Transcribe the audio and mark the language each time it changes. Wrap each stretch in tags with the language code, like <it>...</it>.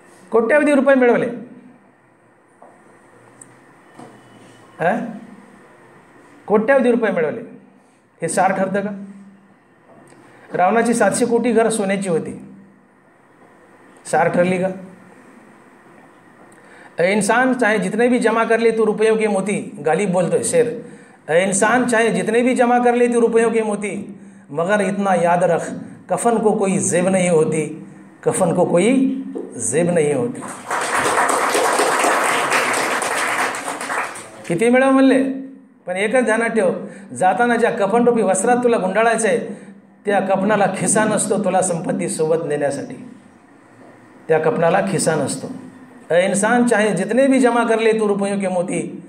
<mr>कोट्यावधी रुपये मिळवले, कोट्यावधी रुपये मिळवले, हे सार ठरतं का? रावणाची 700 कोटी घर सोन्याची होती, सार ठरली का?</mr> <hi>इंसान चाहे जितने भी जमा कर ले तू रुपयों के मोती.</hi> <mr>गालिब बोलतोय शेर.</mr> <hi>इंसान चाहे जितने भी जमा कर ले तू रुपयों के मोती, मगर इतना याद रख कफन को कोई जेब नहीं होती, कफन को कोई जेब नहीं होती.</hi> <mr>किती मिळव म्हणले, पण एकच ध्यानात ठेव, जाताना ज्या कफनरूपी वस्त्रात तुला गुंडाळायचं आहे त्या कफनाला खिसा नसतो तुला संपत्ती सोबत नेण्यासाठी. त्या कफनाला खिसा नसतो.</mr> <hi>इंसान चाहे जितने भी जमा कर ले तू रुपयों के मोती,</hi>